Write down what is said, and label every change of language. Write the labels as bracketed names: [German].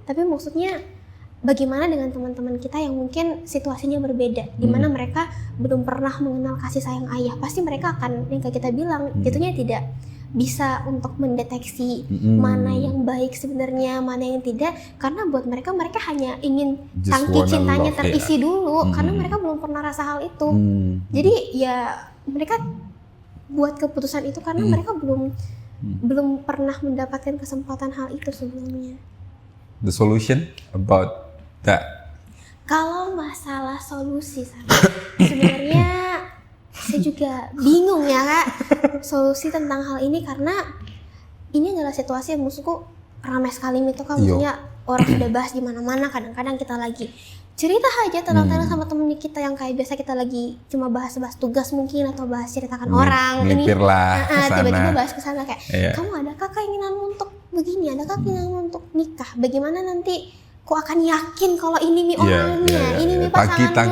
[Indonesian] Tapi maksudnya bagaimana dengan teman-teman kita yang mungkin situasinya berbeda, di mana mereka belum pernah mengenal kasih sayang ayah, pasti mereka akan, yang kayak kita bilang, jatuhnya tidak bisa untuk mendeteksi mana yang baik sebenarnya, mana yang tidak, karena buat mereka hanya ingin tangki cintanya terisi dulu, karena mereka belum pernah rasa hal itu. Jadi ya mereka buat keputusan itu karena mereka belum pernah mendapatkan kesempatan hal itu sebelumnya. [English] The solution about that? [Indonesian] Kalau masalah solusi, sebenarnya saya juga bingung ya Kak, solusi tentang hal ini, karena ini adalah situasi yang maksudku ramai sekali itu kan, maksudnya orang sudah bahas di mana-mana. Kadang-kadang kita lagi cerita aja tentang sama temen kita yang kayak biasa kita lagi cuma bahas-bahas tugas mungkin, atau bahas ceritakan orang ini tiba-tiba bahas kesana kayak kamu adakah keinginan untuk begini, adakah keinginan untuk nikah, bagaimana nanti kok akan yakin kalau ini orangnya, ini pasanganku,